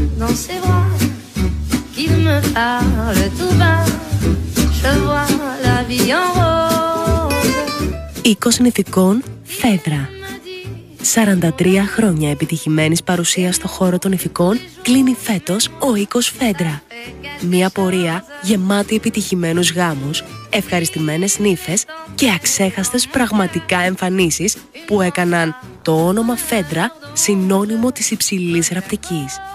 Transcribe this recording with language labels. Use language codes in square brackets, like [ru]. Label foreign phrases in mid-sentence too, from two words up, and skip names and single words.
[fr] dans ses bras, qu'il me parle tout bas, je vois la vie en rose. [el] 20 νηφικών Φέδρα. 43 χρόνια επιτυχημένης παρουσίας στο χώρο των νηφικών κλείνει φέτος ο οίκος Φέντρα. Μια πορεία γεμάτη επιτυχημένους γάμους, ευχαριστημένες νύφες και αξέχαστες πραγματικά εμφανίσεις που έκαναν το όνομα Φέντρα συνώνυμο της υψηλής ραπτικής.